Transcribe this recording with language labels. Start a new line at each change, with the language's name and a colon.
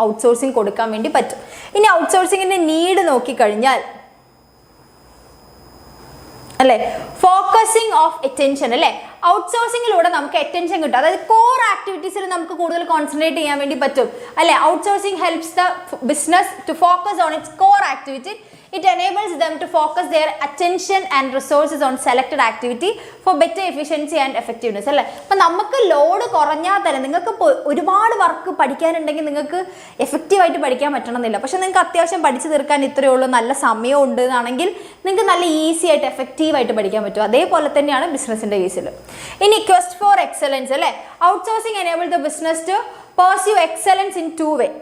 Malayalam: Outsourcing കൊടുക്കാൻ വേണ്ടി പറ്റും. ഇനി ഔട്ട്സോഴ്സിങ്ങിന്റെ നീഡ് നോക്കിക്കഴിഞ്ഞാൽ അല്ലേ, ഫോക്കസിങ് ഓഫ് അറ്റൻഷൻ അല്ലേ, ഔട്ട്സോഴ്സിങ്ങിലൂടെ നമുക്ക് അറ്റൻഷൻ കിട്ടും. അതായത് കോർ ആക്ടിവിറ്റീസിൽ നമുക്ക് കൂടുതൽ കോൺസെൻട്രേറ്റ് ചെയ്യാൻ വേണ്ടി പറ്റും അല്ലേ.
English: Outsourcing helps the business to focus on its core activity. It enables them to focus their attention and resources on selected activity for better efficiency and effectiveness
Malayalam: അല്ലേ. അപ്പം നമുക്ക് ലോഡ് കുറഞ്ഞാൽ തന്നെ നിങ്ങൾക്ക് ഒരുപാട് വർക്ക് പഠിക്കാനുണ്ടെങ്കിൽ നിങ്ങൾക്ക് എഫക്റ്റീവായിട്ട് പഠിക്കാൻ പറ്റണമെന്നില്ല. പക്ഷെ നിങ്ങൾക്ക് അത്യാവശ്യം പഠിച്ചു തീർക്കാൻ ഇത്രയേ ഉള്ളൂ, നല്ല സമയം ഉണ്ട് എന്നാണെങ്കിൽ നിങ്ങൾക്ക് നല്ല ഈസി ആയിട്ട് എഫക്റ്റീവായിട്ട് പഠിക്കാൻ പറ്റും. അതേപോലെ തന്നെയാണ് ബിസിനസിൻ്റെ കേസിൽ. ഇനി
English: quest for excellence
Malayalam: അല്ലേ,
English: Outsourcing enable the business to pursue excellence in two way.